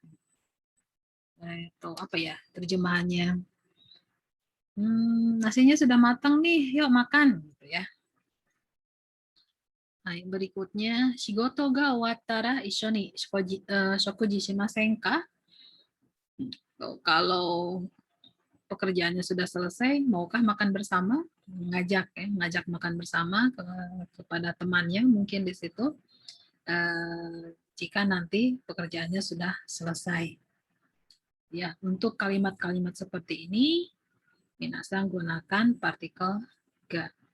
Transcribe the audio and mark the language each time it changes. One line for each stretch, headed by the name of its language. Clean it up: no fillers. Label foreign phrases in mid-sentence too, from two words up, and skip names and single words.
Indonesian: Itu apa ya terjemahannya? Nasinya sudah matang nih, yuk makan gitu ya. Nah, berikutnya,
Japanese: しごと が おわったら いっしょ に しょくじ しません か?
Indonesian: Kalau pekerjaannya sudah selesai, maukah makan bersama? Ngajak makan bersama kepada temannya mungkin di situ. Jika nanti pekerjaannya sudah selesai. Ya, untuk kalimat-kalimat seperti ini, minasan gunakan partikel ga.